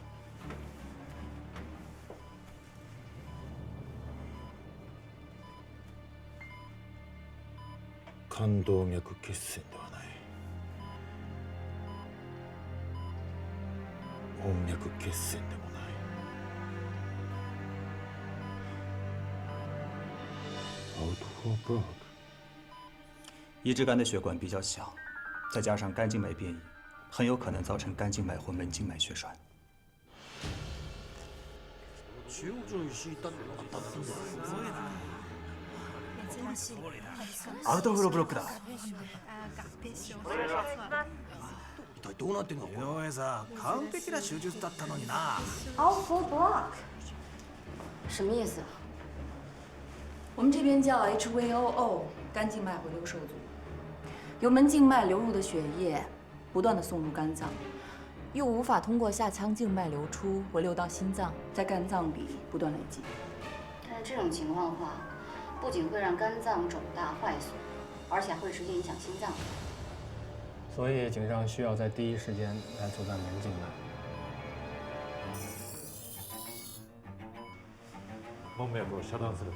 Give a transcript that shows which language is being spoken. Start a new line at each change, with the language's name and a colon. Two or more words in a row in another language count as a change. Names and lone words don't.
Japanese: 冠動脈血栓ではない。門脈血栓でもない。
English: Out of block。
Chinese: 移植肝的血管比较小，再加上肝静脉变异，很有可能造成肝静脉或门静脉血栓。
Japanese: アウトフローブロックだ。一体どうなってんの？井上さん、完璧な手術だったのにな。
English: Outflow block，
Chinese: 什么意思？我们这边叫 HVOO， 肝静脉回流受阻，由门静脉流入的血液不断的送入肝脏，又无法通过下腔静脉流出回流到心脏，在肝脏里不断累积。但是这种情况的话，不仅会让肝脏肿大坏损，而且还会直接影响心脏。所以井上需要在第一时间来阻断门静脉。
Japanese: 門脈を遮断する。